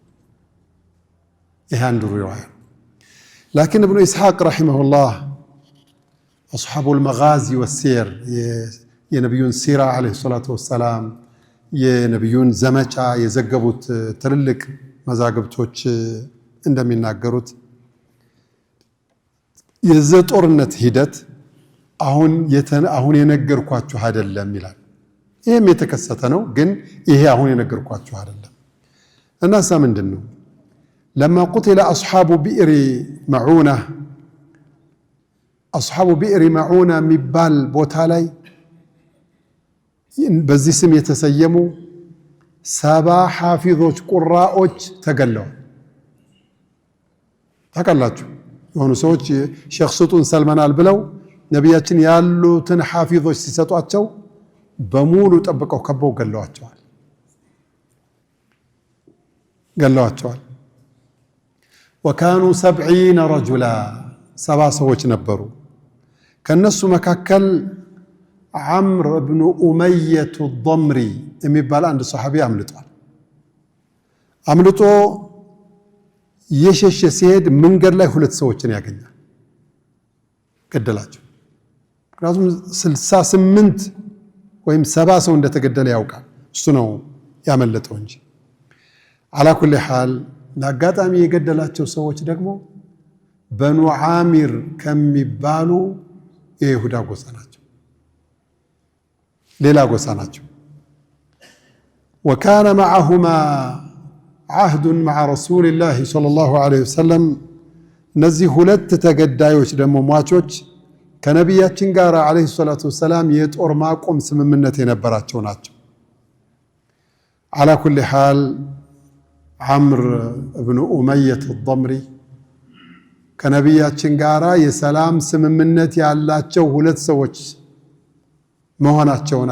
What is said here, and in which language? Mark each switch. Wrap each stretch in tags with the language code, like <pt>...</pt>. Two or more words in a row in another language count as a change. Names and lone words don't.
<am>ይሄ አንዱ ሪዋያ። ላኪን ኢብኑ ኢስሐቅ ረሂመሁላህ</am> <ar>أصحاب المغازي والسير</ar> <am>የነብዩን ሲራ</am> <ar>عليه الصلاة والسلام</ar> <am>የነብዩን ዘመቻ የዘገቡት ትልልቅ መዛግብቶች እንደሚናገሩት የዚህ ጦርነት ሂደት አሁን የነገርኳችሁ አይደለም ይላል። ይሄም የተከሰተ ነው፣ ግን ይሄ አሁን የነገርኳችሁ አይደለም። እናሳ ምንድነው?</am> <ar>لما قتل اصحاب بئر معونه</ar> <am>اصحاب بئر معونه የሚባል ቦታ ላይ በዚህ ስም የተሰየሙ 70 ሐፊዞች ቁራዎች ተገለዋል። ታውቃላችሁ የሆኑ ሰዎች ሼኽ ስጡን ሰልመናል ብለው ነቢያችን ያሉትን ሐፊዞች ሲሰጧቸው በሙሉ ጠብቀው ከበው ገለዋቸዋል።</am> <ar>وكانوا 70 رجلا</ar> <am>70 ሰዎች ነበሩ። ከነሱ መካከል عمر بن أمية الضمري የሚባል አንድ ሱሐቢ አምልጦ የሸሸ ሲሄድ መንገድ ላይ 2 ሰዎችን ያገኛል። ገደላቸው። ምክንያቱም 68 ወይም 70 ሰው እንደተገደለ ያውቃል። እሱ ነው ያመለጠው እንጂ</am> <ar>على كل حال</ar> <am>ለአጋጣሚ የገደላቸው ሰዎች ደግሞ በኑ ዓሚር ከሚባሉ የይሁዳ ጎሳ ናቸው፣ ሌላ ጎሳ ናቸው።</am> <ar>وكان معهما عهد مع رسول الله صلى الله عليه وسلم</ar> <am>እነዚህ ሁለት ተገዳዮች ደግሞ ሟቾች ከነቢያችን ጋር</am> <ar>عليه الصلاة والسلام</ar> <am>የጦር ማቆም ስምምነት የነበራቸው ናቸው።</am> <ar>على كل حال</ar> <am>ዓምር ኢብኑ ኡመየት አልضምሪ ከነቢያችን ጋር የሰላም ስምምነት ያላቸው ሁለት ሰዎች መሆናቸውን</am>